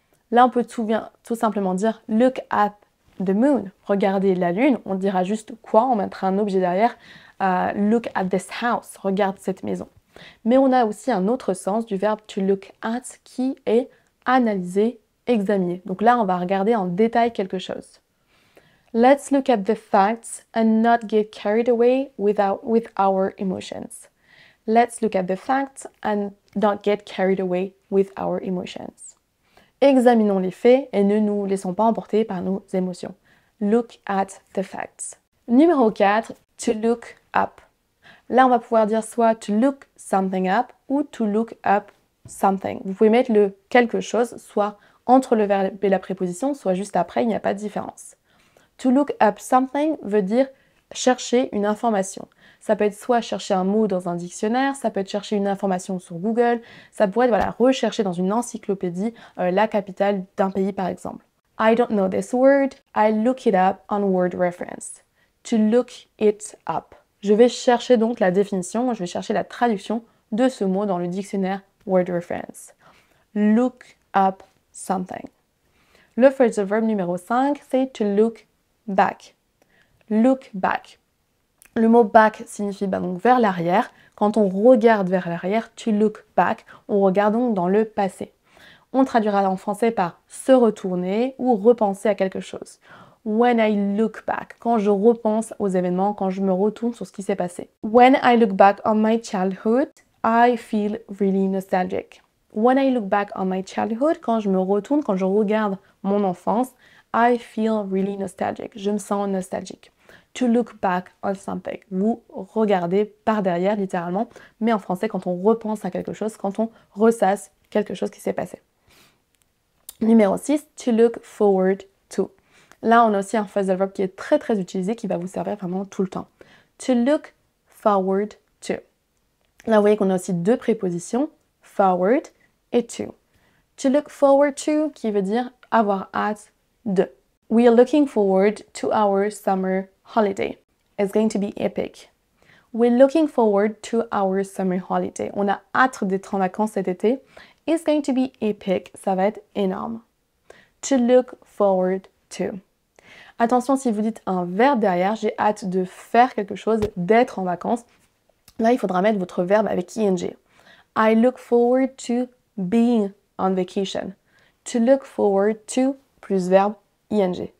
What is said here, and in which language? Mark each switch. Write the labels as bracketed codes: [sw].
[fr] Là, on peut tout simplement dire [en] look at the moon. [fr] Regardez la lune. On dira juste quoi? On mettra un objet derrière. [en] Look at this house. [fr] Regarde cette maison. Mais on a aussi un autre sens du verbe to look at qui est analyser, examiner. Donc là, on va regarder en détail quelque chose. [en] Let's look at the facts and not get carried away with our emotions. Let's look at the facts and not get carried away with our emotions. [fr] Examinons les faits et ne nous laissons pas emporter par nos émotions. [en] Look at the facts. Numéro 4, to look up. [fr] Là, on va pouvoir dire soit to look something up ou to look up something. Vous pouvez mettre le quelque chose soit entre le verbe et la préposition, soit juste après, il n'y a pas de différence. To look up something veut dire chercher une information. Ça peut être soit chercher un mot dans un dictionnaire, ça peut être chercher une information sur Google, ça pourrait être rechercher dans une encyclopédie la capitale d'un pays par exemple. [en] I don't know this word, I look it up on word reference. To look it up. [fr] Je vais chercher donc la définition, je vais chercher la traduction de ce mot dans le dictionnaire word reference. [en] Look up something. [fr] Le phrasal verb numéro 5, c'est [en] to look back. Look back. [fr] Le mot back signifie donc vers l'arrière. Quand on regarde vers l'arrière, to look back, on regarde donc dans le passé. On traduira en français par se retourner ou repenser à quelque chose. [en] When I look back, [fr] quand je repense aux événements, quand je me retourne sur ce qui s'est passé. [en] When I look back on my childhood, I feel really nostalgic. When I look back on my childhood, [fr] quand je me retourne, quand je regarde mon enfance, [en] I feel really nostalgic. [fr] Je me sens nostalgique. [en] To look back on something. [fr] Vous regardez par derrière, littéralement, mais en français, quand on repense à quelque chose, quand on ressasse quelque chose qui s'est passé. Numéro 6, to look forward to. Là, on a aussi un phrasal verb qui est très très utilisé, qui va vous servir vraiment tout le temps. To look forward to. Là, vous voyez qu'on a aussi deux prépositions, forward et to. To look forward to, qui veut dire avoir hâte de. [en] We are looking forward to our summer holiday. It's going to be epic. We're looking forward to our summer holiday. [fr] On a hâte d'être en vacances cet été. [en] It's going to be epic. [fr] Ça va être énorme. To look forward to. Attention, si vous dites un verbe derrière, j'ai hâte de faire quelque chose, d'être en vacances. Là, il faudra mettre votre verbe avec ing. [en] I look forward to being on vacation. To look forward to plus verbe ing.